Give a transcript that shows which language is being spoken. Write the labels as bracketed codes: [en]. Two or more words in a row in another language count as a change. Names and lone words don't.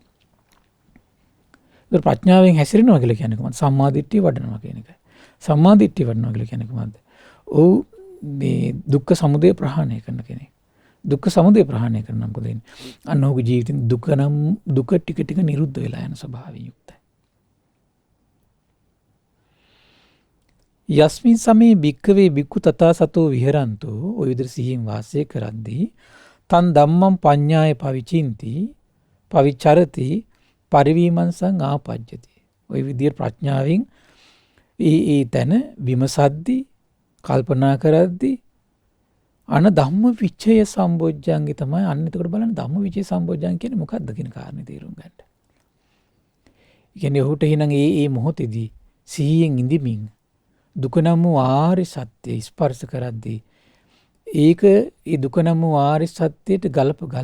[si] ඒක ප්‍රඥාවෙන් හැසිරෙනවා කියලා කියන්නේ කොහොමද? සම්මාදිට්ඨිය වඩනවා කියන එක. සම්මාදිට්ඨිය වඩනවා කියලා කියන්නේ කොහොමද? ඔහු මේ දුක්ඛ සමුදය ප්‍රහාණය කරන කෙනෙක්. දුක්ඛ සමුදය ප්‍රහාණය කරනවා මොකද වෙන්නේ? අන්න ඔහුගේ ජීවිතෙන් දුක ටික ටික නිරුද්ධ වෙලා යන ස්වභාවයෙන් යුක්තයි. [pi] යස්මින් සමේ භික්ඛවේ භික්ඛු තථා සතෝ විහෙරන්තෝ [si] ඔය විදිහට සිහියෙන් වාසය කරද්දී [pi] තන් ධම්මං පඤ්ඤාය පවිචින්ති පවිචරති පරිවීමංසං ආපජ්ජති. [si] ඔය විදිහට ප්‍රඥාවෙන් ඒ තැන විමසද්දී කල්පනා කරද්දී අන ධම්ම විචය සම්බොජ්ජංගේ තමයි අන්න එතකොට බලන්න ධම්ම විචය සම්බොජ්ජං කියන්නේ මොකක්ද කියන කාරණේ තේරුම් ගන්න. ඒ කියන්නේ ඔහුට එහෙනම් ඒ මොහොතේදී සිහියෙන් ඉඳිමින් දුක නම් වූ ආර්ය සත්‍ය ස්පර්ශ කරද්දී ඒක ඒ දුක නම් වූ ආර්ය සත්‍යයට ගලප